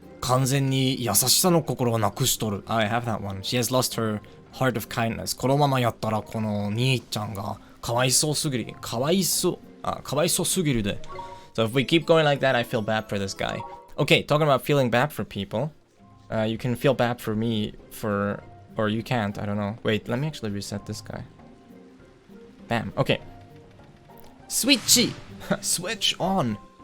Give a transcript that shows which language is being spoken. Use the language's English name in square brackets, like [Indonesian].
[Japanese] 完全に優しさの心をなくしとる. [English] I have that one. She has lost her heart of kindness. [Japanese] このままやったらこの兄ちゃんがかわいそうすぎる。かわいそうすぎるで. [English] So if we keep going like that, I feel bad for this guy. Okay, talking about feeling bad for people. You can feel bad for me or you can't, I don't know. Wait, let me actually reset this guy. Bam. Okay. Switchy! Switch on!